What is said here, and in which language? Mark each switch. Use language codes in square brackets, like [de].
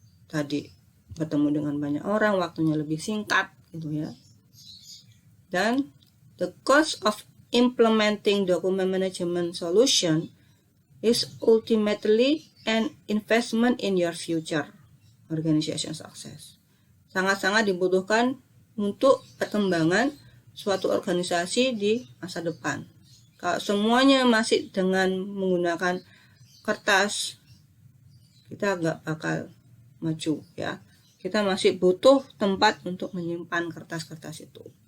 [id] Tadi bertemu dengan banyak orang, waktunya lebih singkat gitu, ya. [en] Dan the cost of implementing document management solution is ultimately an investment in your future organization success. [id] Sangat-sangat dibutuhkan untuk perkembangan suatu organisasi di masa depan. Kalau semuanya masih dengan menggunakan kertas, kita nggak bakal maju, ya. Kita masih butuh tempat untuk menyimpan kertas-kertas itu.